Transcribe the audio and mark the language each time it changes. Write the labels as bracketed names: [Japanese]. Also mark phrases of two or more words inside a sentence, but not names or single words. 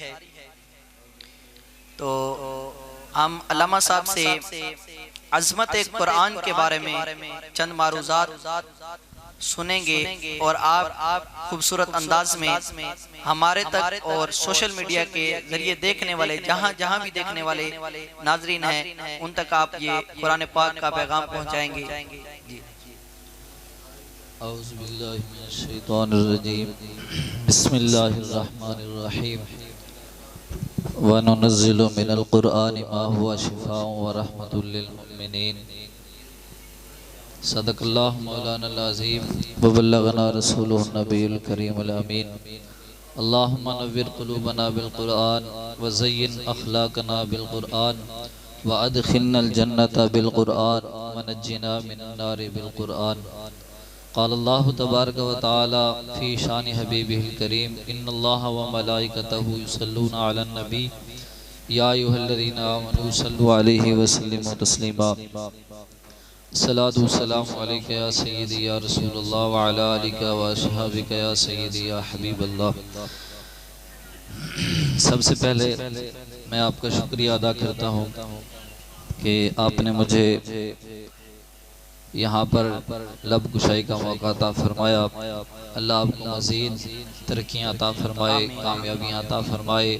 [Urdu] تو ہم علامہ صاحب سے عظمت قرآن کے بارے میں چند معروضات سنیں گے اور آپ خوبصورت انداز میں ہمارے تک اور [English] social media [Urdu] کے ذریعے دیکھنے والے جہاں بھی دیکھنے والے ناظرین ہیں ان تک آپ یہ قرآن پاک کا پیغام پہنچائیں گے. [Arabic] أعوذ بالله من الشيطان الرجيم بسم الله الرحمن الرحيم وننزل من القرآن ما هو شفاء ورحمة للمؤمنين صدق الله مولانا العظيم وبلغنا رسوله النبي الكريم الأمين. اللهم نور قلوبنا بالقرآن وزين أخلاقنا بالقرآن وأدخلنا الجنة بالقرآن ونجنا من النار بالقرآن. قال الله تبارك وتعالى في شأن حبيبه الكريم إن الله وملائكته يصلون على النبي يا أيها الذين آمنوا صلوا عليه وسلموا تسليما. الصلاة والسلام عليك يا سيدي يا رسول الله وعلى آلك وأصحابك يا سيدي يا حبيب الله. [Urdu] سب سے پہلے میں آپ کا شکریہ ادا کرتا ہوں کہ آپ نے مجھے یہاں پر لب کشائی کا موقع عطا فرمایا. اللہ آپ کو مزید ترقیاں عطا فرمائے، کامیابیاں عطا فرمائے.